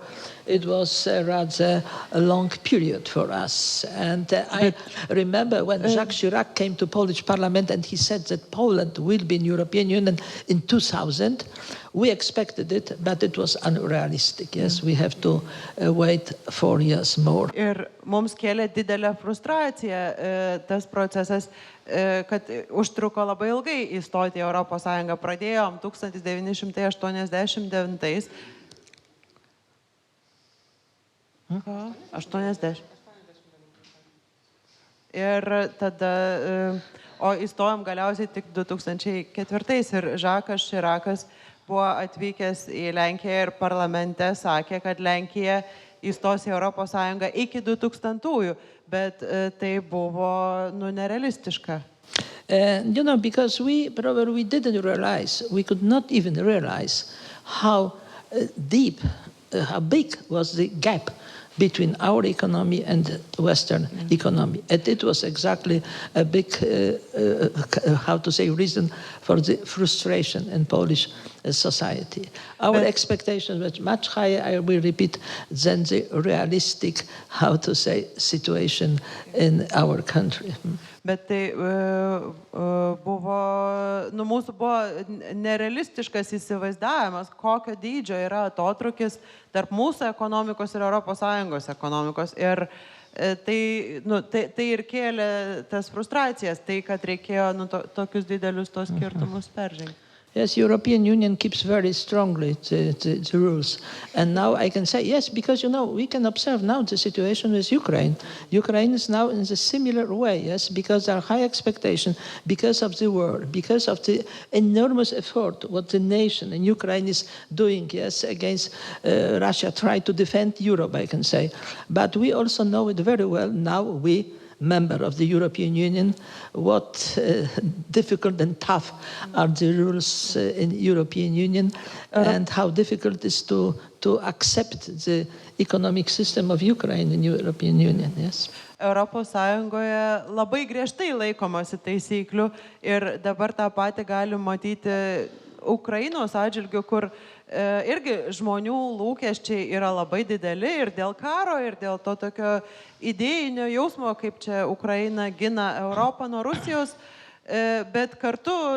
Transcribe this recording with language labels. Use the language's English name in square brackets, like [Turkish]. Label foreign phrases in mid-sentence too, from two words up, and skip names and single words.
[English] It was rather a long period for us. And I remember when Jacques Chirac came to Polish Parliament and he said that Poland will be in European Union in 2000. We expected it, but it was unrealistic. Yes, we have to wait 4 years more. [Lithuanian] Ir mums kėlė didelę frustraciją tas procesas, kad užtruko labai ilgai įstoti į Europos Sąjungą. Pradėjom 1989. 80. Ir tada, o įstojom galiausiai tik 2004. Ir Žakas Širakas buvo atvykęs į Lenkiją ir parlamente sakė, kad Lenkija įstos į Europos Sąjungą iki 2000-ųjų, bet tai buvo nerealistiška. [English] Because we didn't realize, we could not even realize how deep, how big was the gap between our economy and Western economy. And it was exactly a big, reason for the frustration in Polish society. Our expectations were much higher, I will repeat, than the realistic, situation in our country. [Lithuanian] Bet tai mūsų buvo nerealistiškas įsivaizdavimas, kokio dydžio yra atotrukis tarp mūsų ekonomikos ir Europos Sąjungos ekonomikos. Ir tai ir kėlė tas frustracijas, tai kad reikėjo tokius didelius tos skirtumus peržengti. [English] Yes, European Union keeps very strongly the rules. And now I can say, yes, because, we can observe now the situation with Ukraine. Ukraine is now in a similar way, yes, because there are high expectations, because of the war, because of the enormous effort what the nation in Ukraine is doing, yes, against Russia, try to defend Europe, I can say. But we also know it very well now, we member of the European Union, what difficult and tough are the rules in European Union, and how difficult it is to accept the economic system of Ukraine in European Union. Yes. [Lithuanian] Europos Sąjungoje labai griežtai laikomasi taisyklių ir dabar tą patį galim matyti Ukrainos atžvilgiu, kur irgi žmonių lūkesčiai yra labai dideli ir dėl karo, ir dėl to tokio idėjinio jausmo, kaip čia Ukraina gina Europą nuo Rusijos, bet kartu,